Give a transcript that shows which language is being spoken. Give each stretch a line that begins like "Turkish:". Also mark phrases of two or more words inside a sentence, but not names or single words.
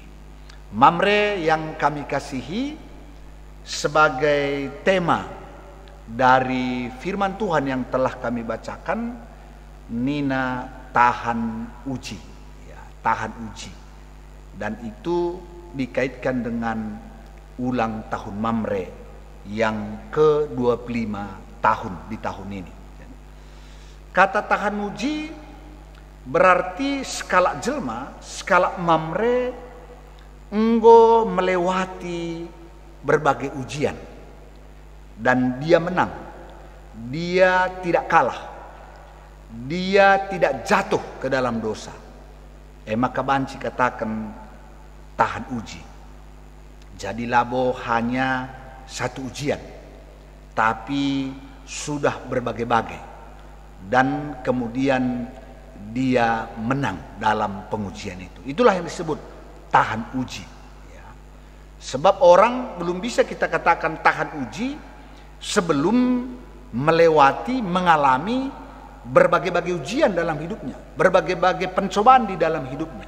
Indonesian: Mamre yang kami kasihi, sebagai tema dari firman Tuhan yang telah kami bacakan, Nina tahan uji, ya, tahan uji. Dan itu dikaitkan dengan ulang tahun Mamre yang ke-25 tahun di tahun ini. Kata tahan uji berarti
Batak Karo: skala jelma,
Indonesian: skala Mamre enggo melewati berbagai ujian dan dia menang. Dia tidak kalah. Dia tidak jatuh ke dalam dosa. Maka banci katakan tahan uji. Jadi labo hanya satu ujian, tapi sudah berbagai-bagai. Dan kemudian dia menang dalam pengujian itu. Itulah yang disebut tahan uji. Ya. Sebab orang belum bisa kita katakan tahan uji sebelum melewati, mengalami berbagai-bagai ujian dalam hidupnya, berbagai-bagai pencobaan di dalam hidupnya.